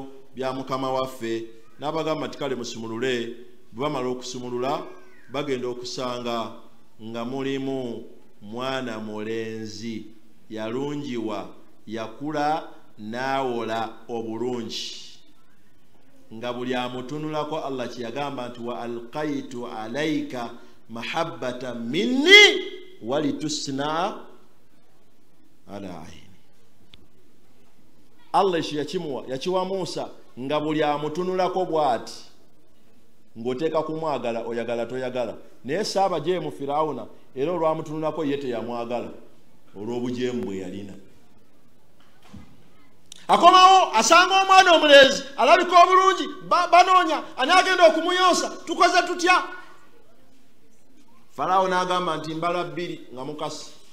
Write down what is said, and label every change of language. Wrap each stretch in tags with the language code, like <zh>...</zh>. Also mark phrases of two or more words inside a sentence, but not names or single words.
<lg>bya mukama waffe n'abagamba nti kale musumulule bwe bamala okusumulula bagenda okusanga nga mulimu mwana mulenzi yalungiwa yakula n'awola obulungi nga buli amutunulako Allah kyeyagamba nti</lg> <ar>وألقيت عليك محبة مني ولتصنع على عيني</ar> <lg>Allah ekyo yakiwa Musa nga buli amutunulako bw'ati ng'oteeka kumwagala oyagala toyagala naye saaba gye mu Firawuna era olwamutunulako ye teyamwagala olw'obujeemu bwe yalina akomawo asanga omwana omulenzi alabika obulungi banoonya ani agenda okumuyonsa tukoze tutya Farawo n'agamba nti mbala bbiri nga mukasi</lg>